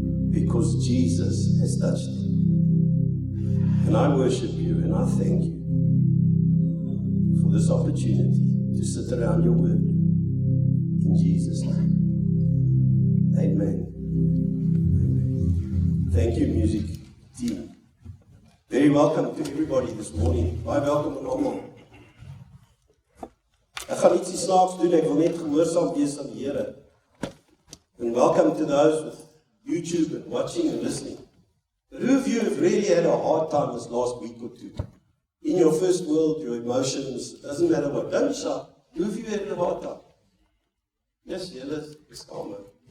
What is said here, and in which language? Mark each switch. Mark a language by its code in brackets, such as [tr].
[en] Because Jesus has touched it. And I worship you and I thank you for this opportunity to sit around your word. In Jesus' name. Amen. Amen. Thank you, music team. Very welcome to everybody this morning. [af] Baie welkom aan almal. Ek gaan ietsie snaaks doen, ek wil net gehoorsaam wees aan die Here. [en] And welcome to those with YouTube and watching and listening. But who of you have really had a hard time this last week or two? In your first world, your emotions, it doesn't matter what. Don't shout. Who of you had a hard time? Yes, let's calm down.